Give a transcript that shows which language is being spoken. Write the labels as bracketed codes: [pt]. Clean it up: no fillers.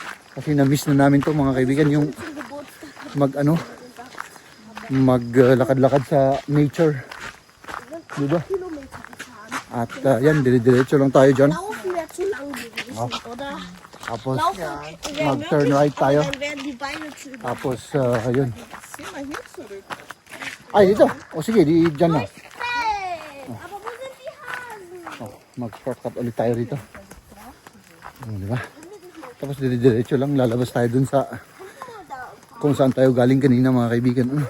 [tl] Kasi na-miss na namin to mga kaibigan, yung maglakad-lakad sa nature. Diba? [de] Kilometer gefahren. [tl] At yan, dire-diretso lang tayo dyan. [de] Laufen wäre zu lang gewesen, oder? [tl] Tapos [de] Laufen [tl] mag- [en] turn right [tl] tayo. [de] Dann werden die Beine zu über. [tl] Tapos yun. [de] Sieh mal hier zurück. [tl] Ay, dito. O sige, di dyan na. [de] Hey, aber wo sind die Hasen? [tl] Oh, mag-shortcut ulit tayo rito. Diba? Tapos dire-diretso lang, lalabas tayo dun sa kung saan tayo galing kanina mga kaibigan.